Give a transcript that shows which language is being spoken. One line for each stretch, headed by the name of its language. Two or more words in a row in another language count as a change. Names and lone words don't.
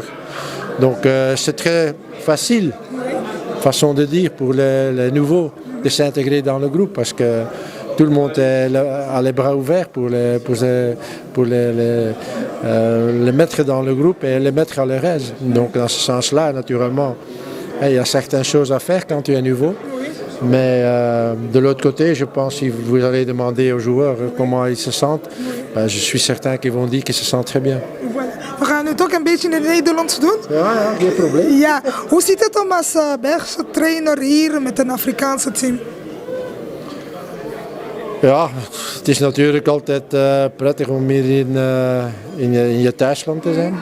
French: Donc c'est très facile, façon de dire, pour les nouveaux de s'intégrer dans le groupe parce que tout le monde a les bras ouverts pour les mettre dans le groupe et les mettre à leur aise. Donc dans ce sens-là, naturellement, il y a certaines choses à faire quand tu es nouveau. Mais de l'autre côté, je pense que si vous allez demander aux joueurs comment ils se sentent, je suis certain qu'ils vont dire qu'ils se sentent très bien. Voilà.
Dutch: We gaan het ook een beetje in het Nederlands doen. Ja, geen probleem. Ja. Hoe ziet het om als Belgische trainer hier met een Afrikaanse team? Ja, het is natuurlijk altijd prettig om hier in je thuisland te zijn.